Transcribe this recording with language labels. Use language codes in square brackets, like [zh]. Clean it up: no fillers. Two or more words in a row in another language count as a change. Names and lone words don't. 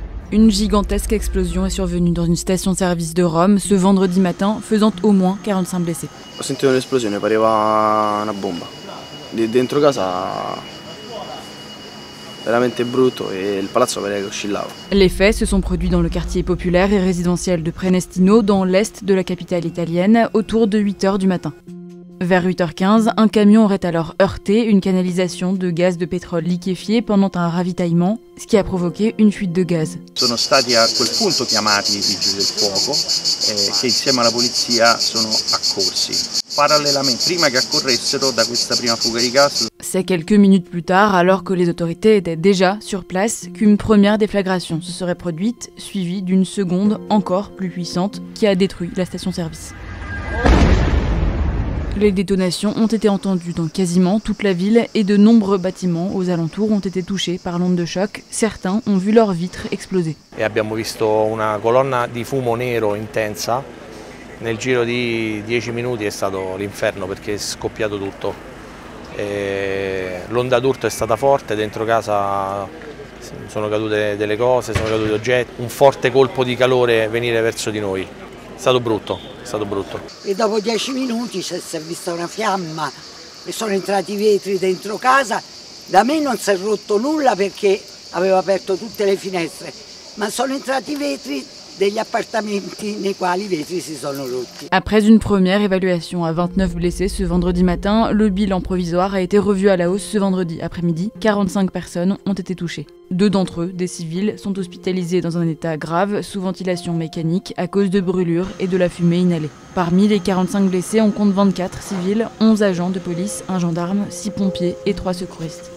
[fr] Une gigantesque explosion est survenue dans une station-service de Rome ce vendredi matin, faisant au moins 45 blessés. [it] Ho sentito un'esplosione, pareva una bomba. Dentro casa veramente brutto e il palazzo pareva che oscillava. [fr] Les faits se sont produits dans le quartier populaire et résidentiel de Prenestino, dans l'est de la capitale italienne, autour de 8 h du matin. Vers 8 h 15, un camion aurait alors heurté une canalisation de gaz de pétrole liquéfié pendant un ravitaillement, ce qui a provoqué une fuite de gaz. [it] Sono stati a quel punto chiamati i vigili del fuoco che insieme alla polizia sono accorsi. Parallelamente, prima che accorressero da questa prima fuga di gas. [fr] C'est quelques minutes plus tard, alors que les autorités étaient déjà sur place, qu'une première déflagration se serait produite, suivie d'une seconde encore plus puissante qui a détruit la station-service. Les détonations ont été entendues dans quasiment toute la ville et de nombreux bâtiments aux alentours ont été touchés par l'onde de choc. Certains ont vu leurs vitres exploser. [it] E abbiamo visto una colonna di fumo nero intensa. Nel giro di 10 minuti è stato l'inferno perché è scoppiato tutto. L'onda d'urto è stata forte, dentro casa sono cadute delle cose, sono caduti oggetti. Un forte colpo di calore venire verso di noi. È stato brutto, è stato brutto. E dopo 10 minuti si è vista una fiamma e sono entrati i vetri dentro casa. Da me non si è rotto nulla perché avevo aperto tutte le finestre, ma sono entrati i vetri degli appartamenti nei quali i vetri si sono rotti. [fr] Après une première évaluation à 29 blessés ce vendredi matin, le bilan provisoire a été revu à la hausse ce vendredi après-midi. 45 personnes ont été touchées. 2 d'entre eux, des civils, sont hospitalisés dans un état grave sous ventilation mécanique à cause de brûlures et de la fumée inhalée. Parmi les 45 blessés, on compte 24 civils, 11 agents de police, un gendarme, 6 pompiers et 3 secouristes.